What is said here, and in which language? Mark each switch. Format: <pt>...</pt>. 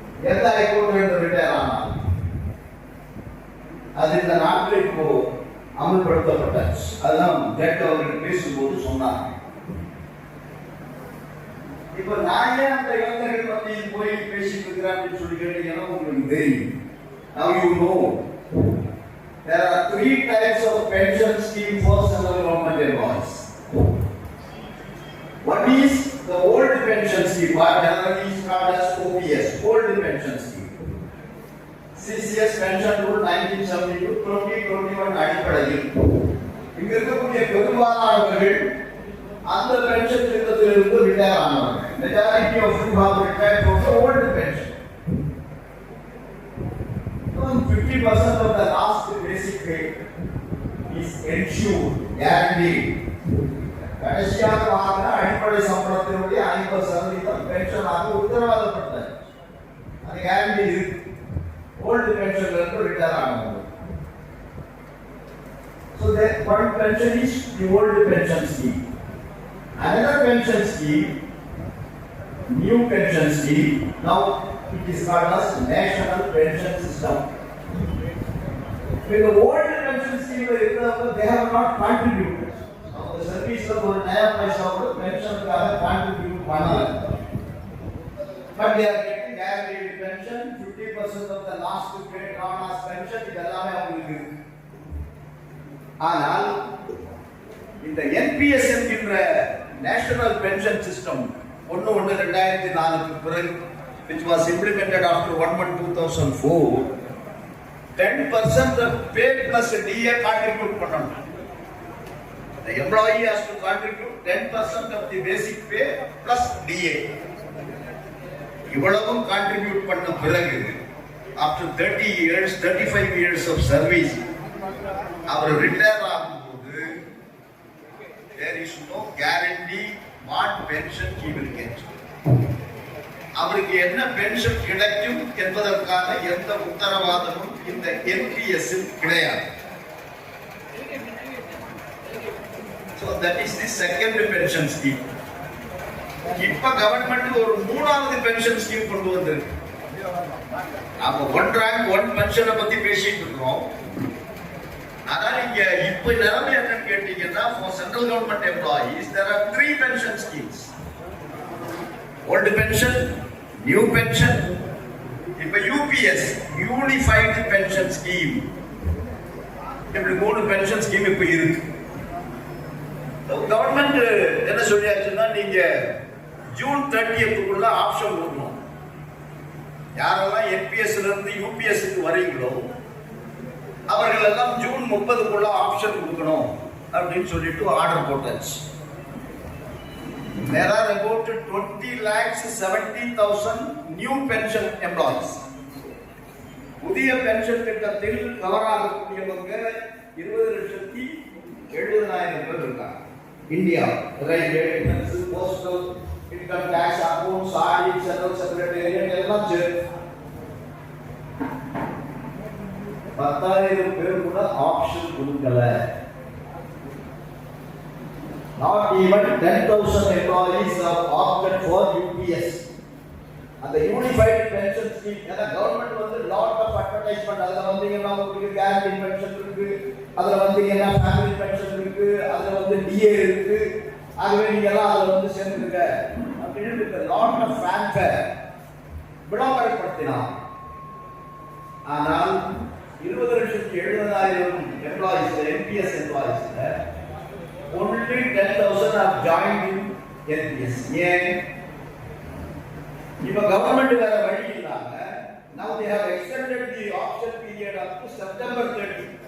<ta>எந்த high court retire ஆனால் அது இந்த நாட்டில் இப்போ அமல்படுத்தப்பட்டாச்சு. அதுதான் ஜட்ஜ் அவர்கள் பேசும்போது சொன்னாங்க. இப்ப நான் ஏன் அந்த இளைஞர்கள் மத்தியில் போய் பேசிட்டு இருக்கிறேன் அப்படின்னு சொல்லி கேட்டீங்கன்னா உங்களுக்கு தெரியும்.</ta> <en>Now you know there are 3 types of pension scheme for central government employees. One is the old pension scheme, what generally is called as OPS, old pension scheme.</en> <ta>CCS pension rule 1972 2021 அடிப்படையில் இங்க இருக்கக்கூடிய பெரும்பாலானவர்கள் அந்த pension திட்டத்திலிருந்து retire ஆனவர்கள்.</ta> <en>Majority of you have retired from the old pension. 50% of the last basic pay is ensured, guaranteed.</en> <ta>கடைசியாக வாங்கின அடிப்படை சம்பளத்தினுடைய 50% pension ஆக உத்தரவாதப்பட்டது. அது கேரண்டி இருக்கு. ஓல்டு பென்ஷன்ல இருந்து ரிட்டையர் ஆனவங்க.</ta> <en>So that one pension is the old pension scheme. Another pension scheme, new pension scheme, now it is called as national pension system. With the old pension scheme, they have not contributed. Now the service of</en> <ta>ஒரு நயா பைசா கூட பென்ஷனுக்காக contribute பண்ணல.</ta> <en>But they are getting guaranteed pension, 50% of the last paid drawn as pension,</en> <ta>இதெல்லாமே அவங்களுக்கு இருக்கு. ஆனால் இந்த NPS என்கின்ற national pension system 1/1/2004 பிறகு</ta> <en>which was implemented after 1/1/2004 10% of pay plus DA</en> <ta>contribute பண்ணணும்.</ta> <en>The employee has to contribute 10% of the basic pay plus DA.</en> <ta>இவ்வளவும் contribute பண்ண பிறகு</ta> <en>after 30 years 35 years of service</en> <ta>our retire ஆகும்போது</ta> <en>there is no guarantee what pension he will get.</en> <ta>அவருக்கு என்ன pension கிடைக்கும் என்பதற்கான எந்த உத்தரவாதமும் இந்த NPS கிடையாது.</ta> <en>So that is the second pension scheme.</en> <ta>இப்ப கவர்மெண்ட் ஒரு மூணாவது பென்ஷன் ஸ்கீம் கொண்டு வந்திருக்கு. நாம ஒன் ரேங்க் ஒன் பென்ஷனை பத்தி பேசிட்டு இருக்கோம். ஆனால் இங்க இப்ப நிலைமை என்னன்னு கேட்டீங்கன்னா</ta> <en>for central government employees there are 3 pension schemes. Old pension, new pension, இப்ப UPS unified pension scheme.</en> <ta>இப்படி 3 pension scheme இப்ப இருக்கு. கவர்மெண்ட் என்ன சொல்லியாச்சுன்னா நீங்க ஜூன் 30க்குள்ள ஆப்ஷன் கொடுக்கணும். யாரெல்லாம் NPS ல இருந்து UPS க்கு வரீங்களோ அவர்கள் எல்லாம் ஜூன் 30க்குள்ள ஆப்ஷன் கொடுக்கணும் அப்படின்னு சொல்லிட்டு ஆர்டர் போட்டாச்சு.</ta> <en>There are about 20,70,000 new pension employees.</en> <ta>புதிய பென்ஷன் திட்டத்தில் கவர் ஆகக்கூடியவங்க 20,70,000 பேர் இருக்காங்க. India railway, postal, income tax, accounts, audit, central secretariat எல்லாம் சேர்த்து 10,000 பேர் கூட ஆப்ஷன் கொடுக்கல.</ta> <en>Not even 10,000 employees have opted for UPS.</en> <ta>அந்த யூனிஃபைட் பென்ஷன் ஸ்கீம் ஏன்னா கவர்மெண்ட் வந்து லாட் ஆஃப் அட்வர்டைஸ்மெண்ட் அதுல வந்தீங்கன்னா உங்களுக்கு கேரண்டி பென்ஷன் இருக்கு, அதுல வந்தீங்கன்னா ஃபேமிலி பென்ஷன் இருக்கு, அதுல வந்து டிஏ இருக்கு, ஆகவே நீங்க எல்லாம் அதுல வந்து சேர்ந்துருங்க அப்படின்னு லாட் ஆஃப் ஃபேன்ஃபேர் விளம்பரப்படுத்தினார். ஆனால் 20,70,000 employees NPS எம்ப்ளாயிஸ்ல</ta> <en>only 10,000 have joined in NPS.</en> <ta>ஏன் இப்ப கவர்மெண்ட் வேற வழி இல்லாம</ta> <en>now they have extended the option period up to September 30.</en>